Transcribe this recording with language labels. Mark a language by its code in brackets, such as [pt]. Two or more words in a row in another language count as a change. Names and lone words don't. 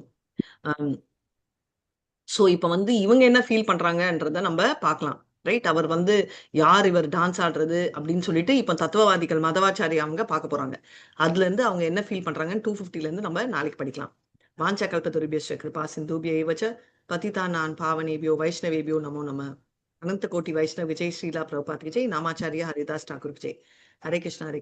[ta] அம் ஸோ இப்ப வந்து இவங்க என்ன ஃபீல் பண்றாங்கன்றத நம்ம பார்க்கலாம். ரைட்? அவர் வந்து யார் இவர் டான்ஸ் ஆடுறது அப்படின்னு சொல்லிட்டு இப்ப தத்துவவாதிகள் மதவாச்சாரி அவங்க பார்க்க போறாங்க. அதுலருந்து அவங்க என்ன ஃபீல் பண்றாங்கன்னு 250லேருந்து நம்ம நாளைக்கு படிக்கலாம். [sa] वाञ्छा कल्पतरुभ्यश्च कृपा सिन्धुभ्य एव च पतितानां पावनेभ्यो वैष्णवेभ्यो नमो नमः. अनंत कोटि वैष्णव विजय श्रीला प्रभुपाद विजय नामाचार्य हरिदास ठाकुर विजय. हरे कृष्ण हरे